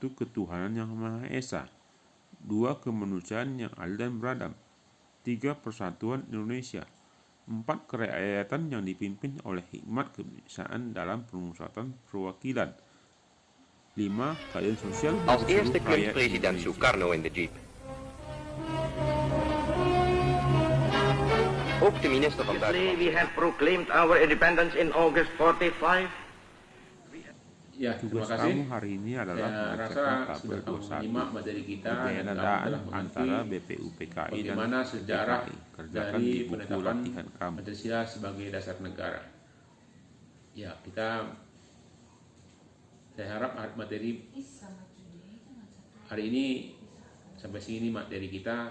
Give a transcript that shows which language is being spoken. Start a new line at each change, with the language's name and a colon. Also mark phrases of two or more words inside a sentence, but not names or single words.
Indonesian: Ketuhanan yang Maha Esa. 2. Kemanusiaan yang adil dan beradab. 3. Persatuan Indonesia. 4. Kerakyatan yang dipimpin oleh hikmat kebijaksanaan dalam permusyawaratan perwakilan. 5. Keadilan sosial
Dutch: Als
Indonesian: bagi
Dutch: eerste
Indonesian: seluruh
Dutch: klimt
Indonesian: rakyat
Dutch: president
Indonesian: Indonesia.
Dutch: Sukarno in de jeep. Ook de minister van Buitenlandse
English: We have proclaimed our independence in August 45.
Indonesian: Ya, terima Tugas kasih. kamu hari ini adalah Saya rasa membacakan sudah tabel kamu 21 menyimak materi kita dan kamu perbedaan telah mengerti antara BPUPKI dan bagaimana sejarah PPKI. Kerjakan dari di buku penetapan latihan kamu. Pancasila sebagai dasar negara. Ya, saya harap materi hari ini sampai sini materi kita.